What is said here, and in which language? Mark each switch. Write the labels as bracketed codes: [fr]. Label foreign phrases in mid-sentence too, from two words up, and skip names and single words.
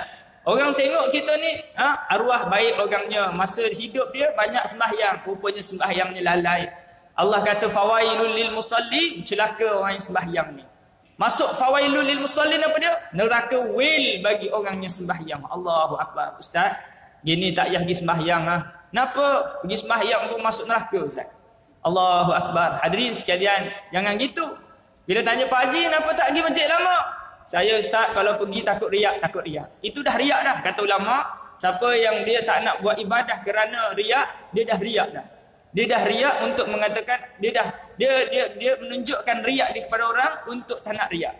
[ms] Orang tengok kita ni arwah baik orangnya, masa hidup dia banyak sembahyang, rupanya sembahyangnya lalai. Allah kata [ar] فويل للمصلين, [ms] celaka orang yang sembahyang ni. Masuk [ar] فويل للمصلين [ms] apa dia? Neraka wil bagi orang yang sembahyang. [ar] الله أكبر. [ms] Ustaz, gini tak payah pergi sembahyang Kenapa pergi sembahyang pun masuk neraka Ustaz? [ar] الله أكبر. [ms] Hadirin sekalian, jangan gitu. Bila tanya Pak Haji, kenapa tak pergi masjid lama? Saya Ustaz kalau pergi takut riak. Itu dah riak dah. Kata ulama, siapa yang dia tak nak buat ibadah kerana riak, dia dah riak dah. Dia dah riak untuk mengatakan dia menunjukkan riak di kepada orang untuk tak nak riak.